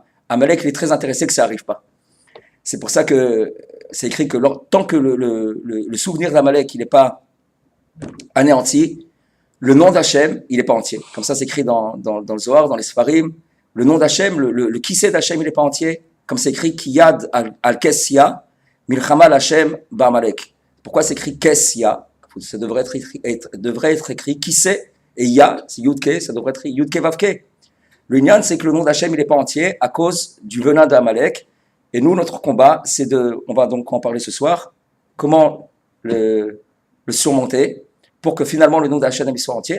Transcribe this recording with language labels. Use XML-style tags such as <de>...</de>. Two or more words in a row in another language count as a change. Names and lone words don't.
<fr>Amalek, il est très intéressé que ça n'arrive pas. C'est pour ça que c'est écrit que tant que le souvenir d'Amalek, il n'est pas anéanti, le nom d'Hachem, il n'est pas entier. Comme ça, c'est écrit dans le Zohar, dans les Sfarim. Le nom d'Hachem, le kissé d'Hachem, il n'est pas entier. Comme c'est écrit,</fr> <he>כי יד על כס יה, מלחמה לה' בעמלק.</he> <fr>Pourquoi c'est écrit Kessia? Ça devrait être écrit Kissé et Ya, c'est Yudke, ça devrait être Yudke Vavke. Le Nyan, c'est que le nom d'Hachem, il n'est pas entier à cause du venin d'Amalek. Et nous, notre combat, on va donc en parler ce soir, comment le surmonter pour que finalement le nom d'Hachem soit entier.</fr>